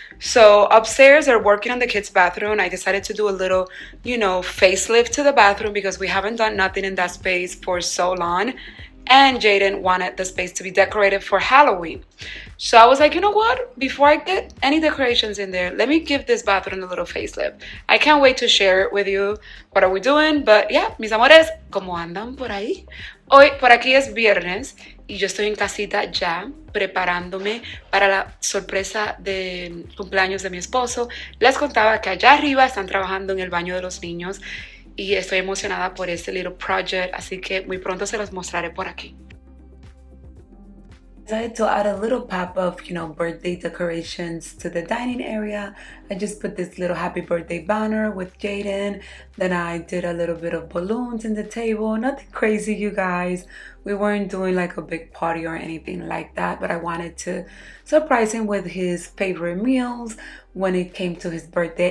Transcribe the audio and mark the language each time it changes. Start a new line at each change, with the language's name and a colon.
English: So upstairs they're working on the kids' bathroom. I decided to do a little, facelift to the bathroom because we haven't done nothing in that space for so long. And Jaden wanted the space to be decorated for Halloween. So I was like, you know what? Before I get any decorations in there, let me give this bathroom a little facelift. I can't wait to share it with you. What are we doing? But yeah,
Spanish: mis amores, ¿cómo andan por ahí? Hoy, por aquí es viernes y yo estoy en casita ya, preparándome para la sorpresa de cumpleaños de mi esposo. Les contaba que allá arriba están trabajando en el baño de los niños, y estoy emocionada por este
English: little project,
Spanish: así que muy pronto se los mostraré por aquí.
English: Decided to add a little pop of, birthday decorations to the dining area. I just put this little happy birthday banner with Jaden. Then I did a little bit of balloons in the table. Nothing crazy, you guys. We weren't doing like a big party or anything like that, but I wanted to surprise him with his favorite meals when it came to his birthday.